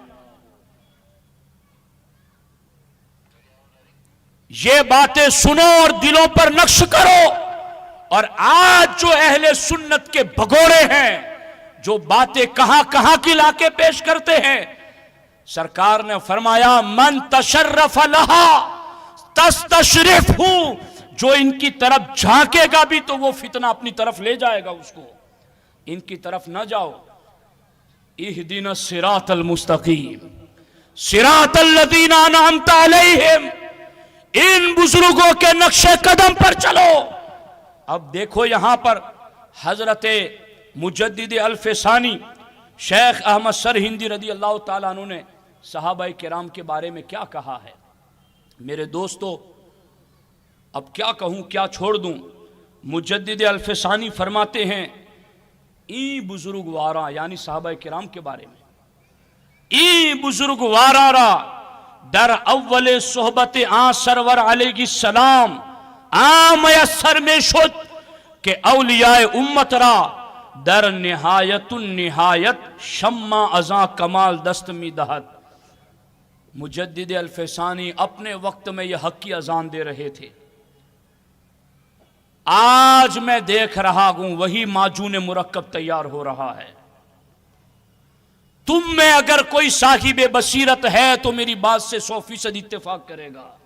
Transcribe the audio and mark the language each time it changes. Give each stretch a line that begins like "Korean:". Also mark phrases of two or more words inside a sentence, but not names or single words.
Urdu: یہ باتیں سنو اور دلوں پر نقش کرو. اور آج جو اہل سنت کے بھگوڑے ہیں، جو باتیں کہاں کہاں کی لا کے پیش کرتے ہیں، سرکار نے فرمایا
Arabic: من تشرف لہا تستشرف
Urdu: ہوں، جو ان کی طرف جھانکے گا بھی تو وہ فتنہ اپنی طرف لے جائے گا اس کو. ان کی طرف نہ جاؤ.
Arabic: اہدنا الصراط المستقیم صراط الذین انعمت علیہم،
Urdu: ان بزرگوں کے نقش قدم پر چلو. اب دیکھو یہاں پر حضرت مجدد الف ثانی شیخ احمد سرہندی رضی اللہ تعالیٰ عنہ نے صحابہ کرام کے بارے میں کیا کہا ہے. میرے دوستو اب کیا کہوں کیا چھوڑ دوں. مجدد الف ثانی فرماتے ہیں
Persian: این بزرگ وارا،
Urdu: یعنی صحابہ کرام کے بارے میں،
Persian: این بزرگ وارا را در اول صحبت آن سرور
Arabic: علیہ السلام
Persian: میسر میں شد کہ اولیاء امت را در نہایت النہایت شمع ازاں کمال دست می دہت.
Urdu: مجدد الف ثانی اپنے وقت میں یہ حق کی اذان دے رہے تھے. آج میں دیکھ رہا ہوں وہی معجون مرکب تیار ہو رہا ہے. تم میں اگر کوئی صاحب بصیرت ہے تو میری بات سے 100% اتفاق کرے گا.